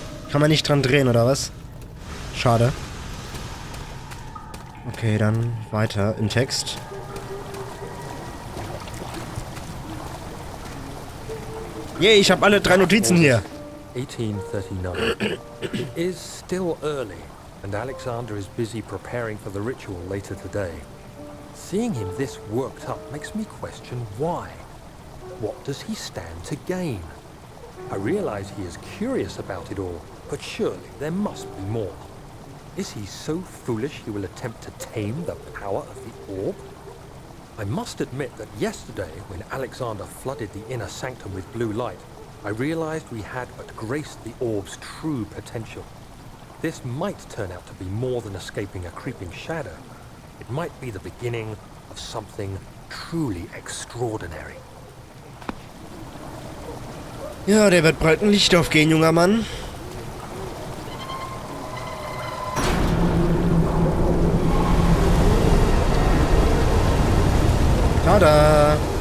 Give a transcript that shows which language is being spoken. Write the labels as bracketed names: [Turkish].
[German] Kann man nicht dran drehen, oder was? Schade. Okay, dann weiter im Text. Yay, ich habe alle 3 Notizen hier. 1839. [English] It is still early, and Alexander is busy preparing for the ritual later today. Seeing him this worked up makes me question why. What does he stand to gain? I realize he is curious about it all, but surely there must be more. Is he so foolish he will attempt to tame the power of the orb? I must admit that yesterday, when Alexander flooded the inner sanctum with blue light, I realized we had but graced the orb's true potential. This might turn out to be more than escaping a creeping shadow. It might be the beginning of something truly extraordinary. [German] Ja, der wird bald ein Licht aufgehen, junger Mann. Tada!